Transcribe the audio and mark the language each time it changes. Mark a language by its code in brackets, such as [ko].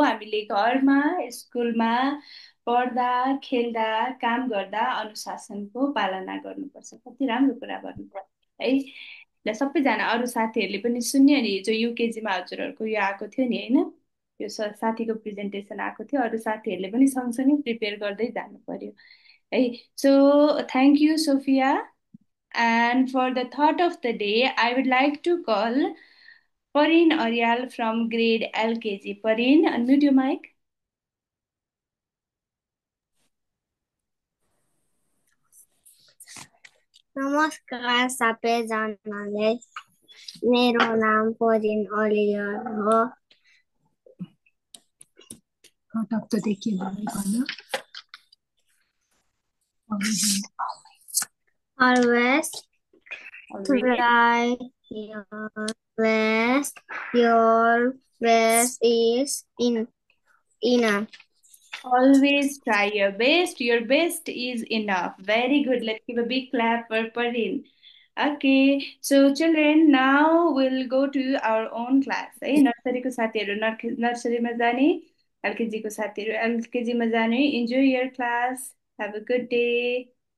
[ne] हामीले घरमा स्कुलमा पढ्दा खेल्दा काम गर्दा अनुशासनको पालना गर्नुपर्छ. कति राम्रो कुरा भन्नुभयो है. ल सबैजना अरू साथीहरूले पनि सुन्यो नि. जो युकेजीमा हजुरहरूको यो आएको थियो नि होइन, यो साथीको प्रेजेन्टेसन आएको थियो. अरू साथीहरूले पनि सँगसँगै प्रिपेयर गर्दै जानु पर्यो है. [en] So thank you Sophia. And for the thought of the day, I would like to call Pareen Aryal from grade LKG. Pareen, unmute your mic. [ne] नमस्कार सबैजनालाई. मेरो नाम परिन अरियल हो. [en] Always Always. Try your best. Your best is enough. Always try your best. Your best is enough. Very good. Let's give a big clap for Parin. Okay, so children, now we'll go to our own class. [ne] है नर्सरीको साथीहरू नर्सरीमा जाने एलकेजीको साथीहरू एलकेजीमा जाने. [en] Enjoy your class. Have a good day.